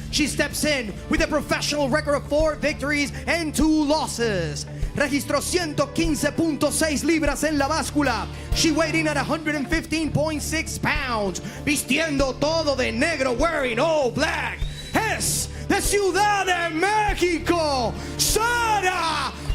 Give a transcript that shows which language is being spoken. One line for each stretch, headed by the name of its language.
English: She steps in with a professional record of 4 victories and 2 losses.
Spanish: Registró 115.6 libras en la báscula.
English: She weighed in at 115.6 pounds.
Spanish: Vistiendo todo de negro,
English: wearing all black.
Spanish: Es de Ciudad de México, Sarakova.